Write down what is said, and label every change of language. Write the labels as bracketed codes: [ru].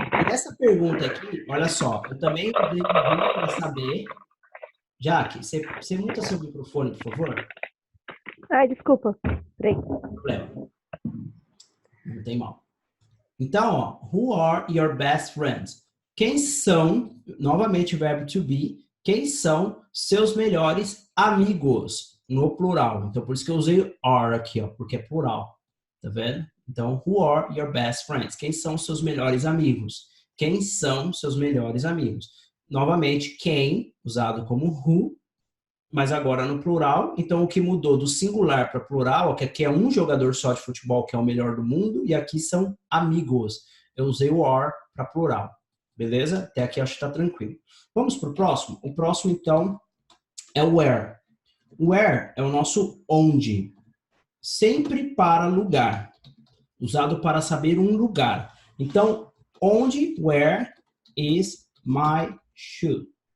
[pt] Essa pergunta aqui, olha só, eu também devo para saber. Jaque, você muta seu microfone, por favor? Ai, desculpa. Peraí. Não tem problema. Não tem mal. Então, ó, [en] who are your best friends? [pt] Quem são, novamente o verbo to be, quem são seus melhores amigos? No plural. Então, por isso que eu usei are aqui, ó, porque é plural. Tá vendo? Então, [en] who are your best friends? [pt] Quem são seus melhores amigos? Quem são seus melhores amigos? Novamente, quem, usado como who, mas agora no plural. Então, o que mudou do singular para plural, que aqui é um jogador só de futebol, que é o melhor do mundo, e aqui são amigos. Eu usei o are para plural. Beleza? Até aqui acho que está tranquilo. Vamos para o próximo? O próximo, então, é o where. Where é o nosso onde. Sempre para lugar. Usado para saber um lugar. Então, onde, [en] where is my shoe?